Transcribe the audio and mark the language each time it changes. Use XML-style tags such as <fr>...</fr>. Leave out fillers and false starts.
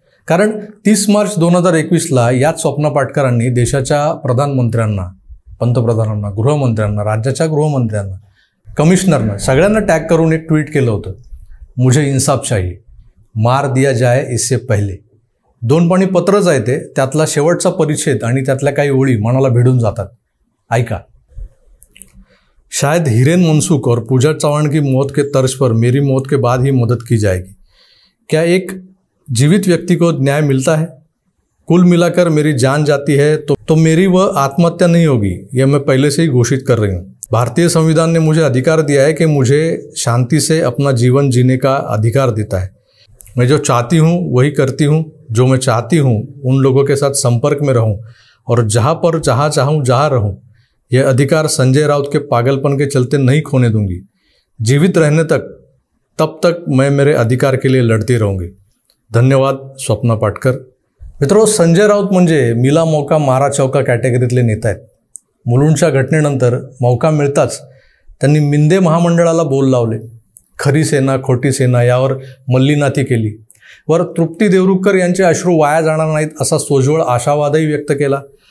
<mr>कारण 30 मार्च 2021ला याच स्वप्ना पाटकरांनी देशाच्या प्रधानमंत्र्यांना, पंतप्रधानांना, गृहमंत्र्यांना, राज्याच्या गृहमंत्र्यांना, कमिशनरना सगळ्यांना टॅग करून एक ट्विट केलं होतं,</mr> <hi>मुझे इंसाफ चाहिए, मार दिया जाए इससे पहले.</hi> <mr>2 पानी पत्रच आहे ते. त्यातला शेवटचा परिच्छेद आणि त्यातल्या काही ओळी मनाला भिडून जातात. ऐका.</mr> <hi>शायद हिरेन मनसूख और पूजा चौहान की मौत के तर्ज पर मेरी मौत के बाद ही मदद की जाएगी. क्या एक जीवित व्यक्ति को न्याय मिलता है? कुल मिलाकर मेरी जान जाती है तो मेरी वह आत्महत्या नहीं होगी, यह मैं पहले से ही घोषित कर रही हूँ. भारतीय संविधान ने मुझे अधिकार दिया है कि मुझे शांति से अपना जीवन जीने का अधिकार देता है. मैं जो चाहती हूँ वही करती हूँ. जो मैं चाहती हूँ उन लोगों के साथ संपर्क में रहूँ और जहाँ पर जहाँ चाहूँ जहाँ रहूँ. यह अधिकार संजय राउत के पागलपन के चलते नहीं खोने दूंगी. जीवित रहने तक, तब तक मैं मेरे अधिकार के लिए लड़ती रहूँगी. धन्यवाद स्वप्ना पाटकर.</hi> <mr>मित्रो, संजय राऊत म्हणजे</mr> <hi>मिला मौका मारा चौका</hi> <mr>कॅटेगरीतले नेता आहेत. मुलुंडच्या घटनेनंतर मौका मिळताच त्यांनी मिंदे महामंडळाला बोल लावले. खरी सेना खोटी सेना यावर मल्लीनाथी केली. वर तृप्ती देवरुखकर यांचे अश्रू वाया जाणार नाहीत असा सोज्वळ आशावादही व्यक्त केला.</mr>